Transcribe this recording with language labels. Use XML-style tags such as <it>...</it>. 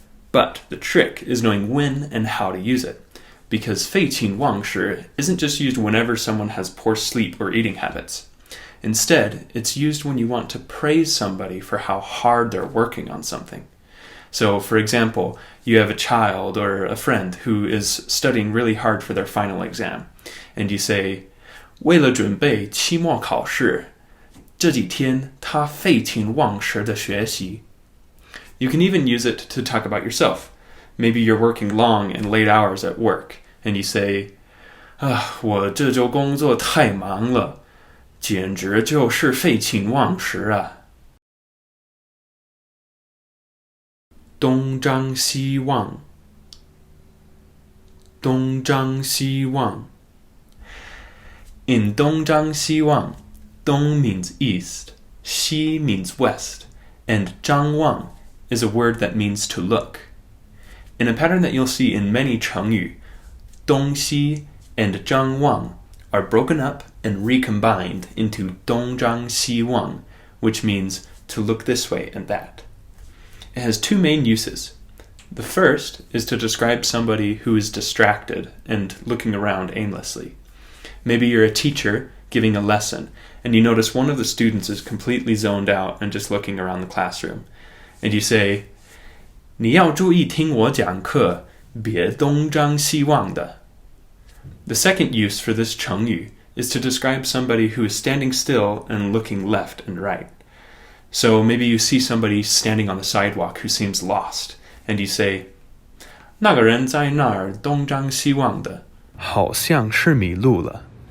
<en>But the trick is knowing when and how to use it, because 废寝忘食 isn't just used whenever someone has poor sleep or eating habits. Instead, it's used when you want to praise somebody for how hard they're working on something. So, for example, you have a child or a friend who is studying really hard for their final exam, and you say,</en> <zh>为了准备期末考试，这几天他废寝忘食的学习。</zh> <en>You can even use it to talk about yourself. Maybe you're working long and late hours at work, and you say,</en> <zh>我这周工作太忙了，简直就是废寝忘食啊。东张西望，东张西望。</zh> <en>In 东张西望, dōng means east, xi means west, and zhāng is a word that means to look. In a pattern that you'll see in many 成语, 东西 and 张望 are broken up and recombined into 东张西望, which means to look this way and that. It has two main uses. The first is to describe somebody who is distracted and looking around aimlessly. Maybe you're a teacher giving a lesson, and you notice one of the students is completely zoned out and just looking around the classroom. And you say,</en> <zh>你要注意听我讲课，别东张西望的。</zh> <en>The second use for this 成语 is to describe somebody who is standing still and looking left and right. So maybe you see somebody standing on the sidewalk who seems lost, and you say,</en> <zh>那个人在那儿东张西望的，好像是迷路了。</zh>